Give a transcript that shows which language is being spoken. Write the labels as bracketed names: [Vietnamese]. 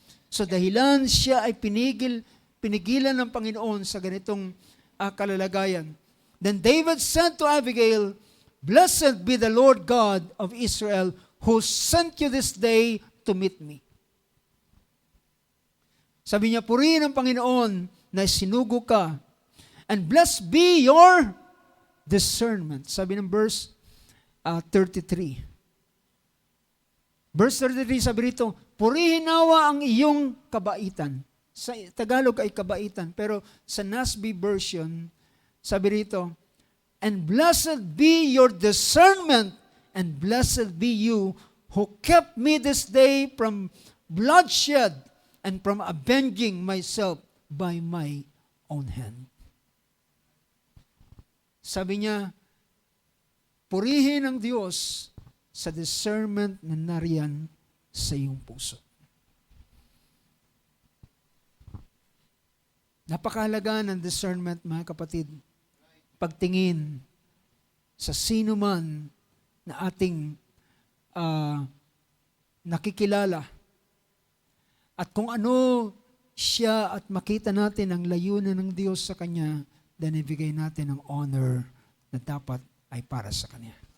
[Filipino] So dahilan siya ay pinigilan ng Panginoon sa ganitong kalalagayan. [English] Then David said to Abigail, Blessed be the Lord God of Israel who sent you this day to meet me. [Filipino] Sabi niya, purihin ang Panginoon na sinugo ka. [English] And blessed be your discernment. [Filipino] Sabi ng verse 33. Verse 33 sabi rito, purihin nawa ang iyong kabaitan. Sa Tagalog ay kabaitan, pero sa NASB version, sabi rito, [English] and blessed be your discernment, and blessed be you who kept me this day from bloodshed and from avenging myself by my own hand. [Filipino] Sabi niya, purihin ang Diyos sa discernment na nariyan sa iyong puso. Napakahalaga ng discernment, mga kapatid. Pagtingin sa sino man na ating nakikilala at kung ano siya at makita natin ang layunan ng Diyos sa Kanya, then ibigay natin ang honor na dapat ay para sa Kanya.